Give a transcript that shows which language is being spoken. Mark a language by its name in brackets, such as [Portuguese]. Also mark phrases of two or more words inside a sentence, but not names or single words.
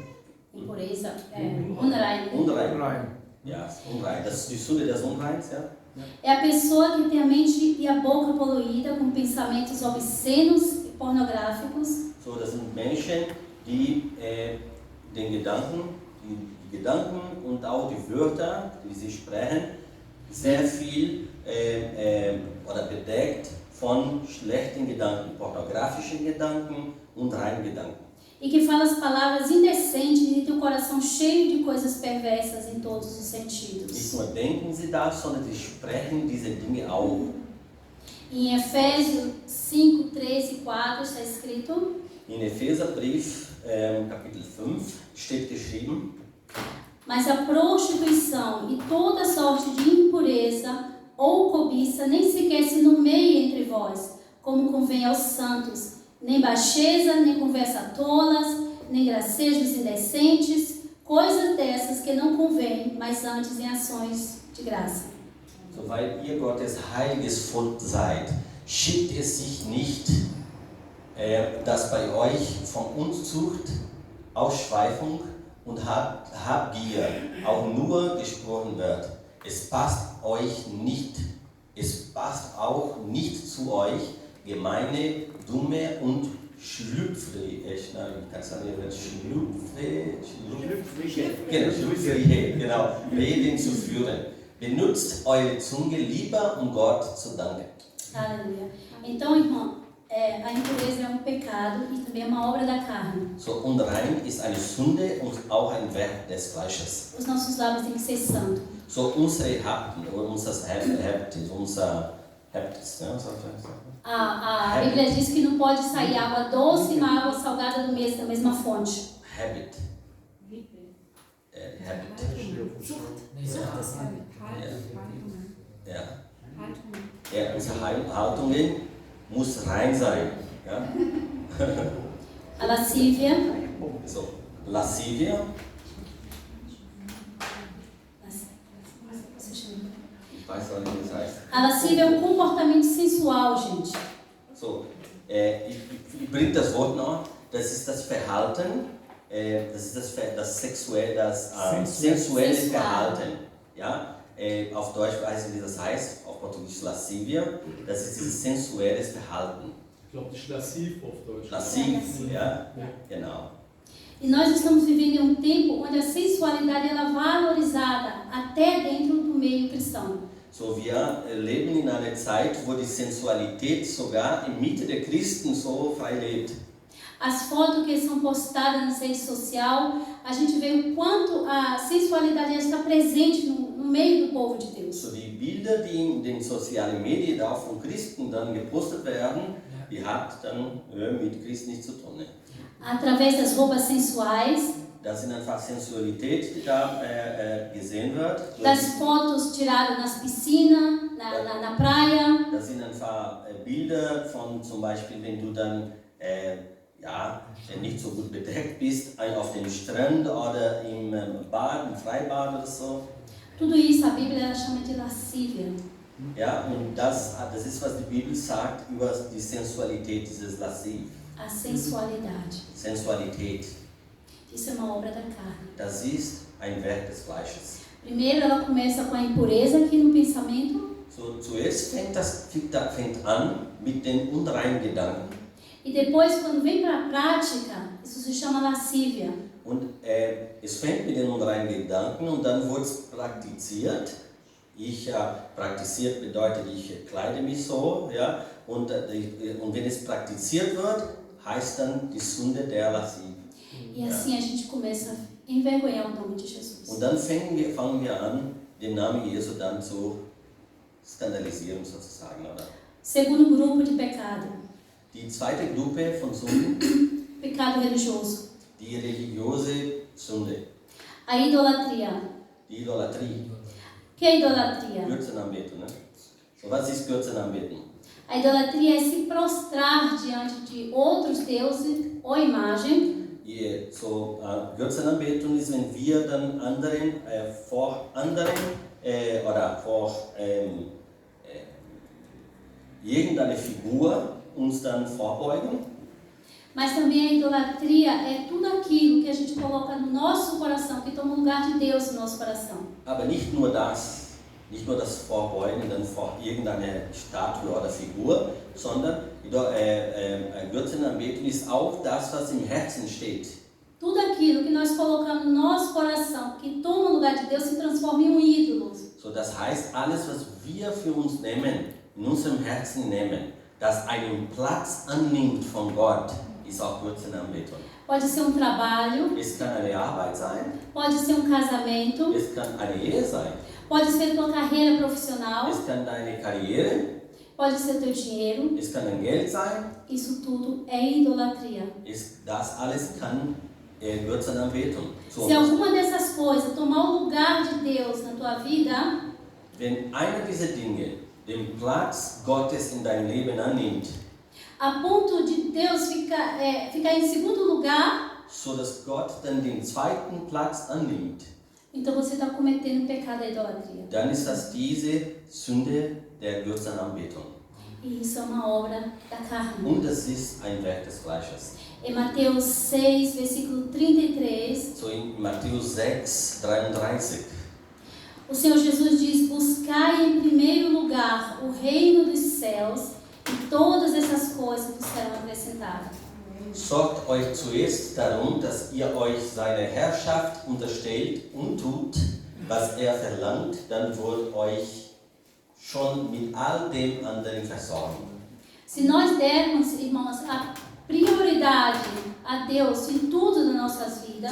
[Portuguese] impureza, unrein, [German] Unrein. Ja, unrein. Das ist die Sünde des Unreins, ja? [Portuguese] é a pessoa que tem a mente e a boca poluída com pensamentos obscenos e pornográficos. [German] So, das sind Menschen, die die Gedanken und auch die Wörter, die sie sprechen, sehr viel oder bedeckt von schlechten Gedanken, pornografischen Gedanken und reinen Gedanken. [Portuguese] E que fala as palavras indecentes e tem o coração cheio de coisas perversas em todos os [German] Nicht [Portuguese] sentidos. [German] nur denken sie das, sondern sie sprechen diese Dinge auch. [Portuguese] Em Efésios 5, 3 e 4 está escrito: [German] In Epheserbrief, Kapitel 5, steht geschrieben, [Portuguese] mas a prostituição e toda sorte de impureza ou cobiça nem sequer se nomeia entre vós, como convém aos santos, nem baixeza, nem conversa tolas, nem gracejos indecentes, coisas dessas que não convém, mas antes em ações de graça. [German] so weil ihr Gottes heiliges Volk seid, schickt es sich nicht, dass bei euch von Unzucht, Ausschweifung und Habgier auch nur gesprochen wird. Es passt auch nicht zu euch, gemeine, dumme und schlüpfrig, ich kann es schlüpfrig, genau, Reden zu führen. Benutzt eure Zunge lieber, um Gott zu danken. [Portuguese] Aleluia. Então, irmão, a impureza é um pecado e também é uma obra da carne. [German] So, unrein ist eine Sünde und auch ein Werk des Fleisches. [Portuguese] Os nossos lábios têm que ser santos. [German] So, unsere Hapten, oder unser Heptis, ne? [Portuguese] A Bíblia diz que não pode sair água doce e água salgada da mesma fonte. [German] Habit. Habit. Ja. Ja, unsere Haltungen muss rein sein. Ja? [Portuguese] A lascívia. [German] So, Lascivia. Ich weiß auch nicht, wie das heißt. [Portuguese] A lascívia é um comportamento sensual, gente. [German] So, ich bringe das Wort noch. Das ist das Verhalten, das ist das sensuelle Verhalten. Ja? Auf Deutsch weiß ich, wie das heißt, auf Portugiesisch Lascivia. Das ist dieses sensuelles Verhalten. Ich glaube, das ist lasciv auf Deutsch. Lasciv, ja? Genau. [Portuguese] E nós estamos vivendo em um tempo onde a sensualidade ela é valorizada até dentro do meio cristão. [German] So, wir leben in einer Zeit, wo die Sensualität sogar in Mitte der Christen so frei lebt. [Portuguese] As fotos que são postadas nas redes sociais, a gente vê o quanto a sensualidade está presente no meio do povo de Deus. [German] So, die Bilder, die in den sozialen Medien auch von Christen dann gepostet werden, die hat dann mit Christen nichts zu tun. Ne? [Portuguese] Através das roupas sensuais, [German] Das sind einfach Sensualität, die da gesehen wird. [Portuguese] das fotos tiradas nas piscinas, na praia. [German] Das sind einfach Bilder von zum Beispiel, wenn du dann nicht so gut bedeckt bist, auf dem Strand oder im Bad, im Freibad oder so. [Portuguese] Tudo isso a Bíblia ela chama de lascívia. [German] Ja, und das ist, was die Bibel sagt über die Sensualität, dieses Lasciv. [Portuguese] A sensualidade. [German] Sensualität. [Portuguese] Isso é uma obra da carne. [German] Das ist ein Werk des Fleisches. [Portuguese] Primeiro ela começa com a impureza aqui no pensamento. [German] So, zuerst fängt an mit den unreinen Gedanken. [Portuguese] E depois, quando vem para a prática, isso se chama lascívia. [German] Und es fängt mit den unreinen Gedanken und dann wird es praktiziert. Praktiziert bedeutet, ich kleide mich so, ja, und wenn es praktiziert wird, heißt dann die Sünde der Lasciv. [Portuguese] E assim a gente começa a envergonhar o nome de Jesus. [German] Und dann fangen wir an, den Namen Jesu dann zu skandalisieren, sozusagen, oder? [Portuguese] Segundo grupo de pecado. [German] Die zweite Gruppe von Sünden, [Portuguese] Pecado religioso. [German] die religiöse Sünde, [Portuguese] A idolatria. [German] die Idolatrie, [Portuguese] O que é idolatria? [German] Götzenanbetung. Ne? So, was ist Götzenanbetung? [Portuguese] A idolatria é se prostrar diante de outros deuses ou imagem. [German] Götzenanbetung ist, wenn wir dann vor anderen oder vor irgendeine Figur uns dann vorbeugen. [Portuguese] Mas também a idolatria é tudo aquilo que a gente coloca no nosso coração, que toma o lugar de Deus no nosso coração. [German] Aber nicht nur das Vorbeugen dann vor irgendeiner Statue oder Figur, sondern Götzenanbetung ist auch das, was im Herzen steht. [Portuguese] Tudo aquilo que nós colocamos no nosso coração, que toma o lugar de Deus, se transforma em um ídolo. [German] So, das heißt, alles, was wir für uns nehmen, in unserem Herzen nehmen, das einen Platz annimmt von Gott, ist auch Götzenanbetung. [Portuguese] Pode ser um trabalho, [German] Es kann eine Arbeit sein, [Portuguese] pode ser um casamento, [German] es kann eine Ehe sein, [Portuguese] pode ser tua carreira profissional, [German] es kann deine Karriere, [Portuguese] pode ser teu dinheiro. [German] es kann dein Geld sein, [Portuguese] Isso tudo é idolatria. [German] das alles kann Götzenanbetung. So, [Portuguese] Se alguma dessas coisas tomar o lugar de Deus na tua vida, [German] wenn einer dieser Dinge den Platz Gottes in deinem Leben annimmt, [Portuguese] a ponto de Deus ficar em segundo lugar, [German] so dass Gott dann den zweiten Platz annimmt, [Portuguese] então você está cometendo o pecado da idolatria. [German] dann ist das diese Sünde der Götzenanbetung. [Portuguese] E isso é uma obra da carne. [German] Und es ist ein Werk des Fleisches. [Portuguese] Em Mateus 6, versículo 33, [German] So in Matthäus 6, 33. [Portuguese] o Senhor Jesus diz: buscai em primeiro lugar o reino dos céus e todas essas coisas vos serão acrescentadas. [German] sorgt euch zuerst darum, dass ihr euch seine Herrschaft unterstellt und tut, was er verlangt, dann wird euch schon mit all dem anderen versorgen. [Portuguese] Se nós dermos, irmãos, a prioridade a Deus em tudo nas nossas vidas,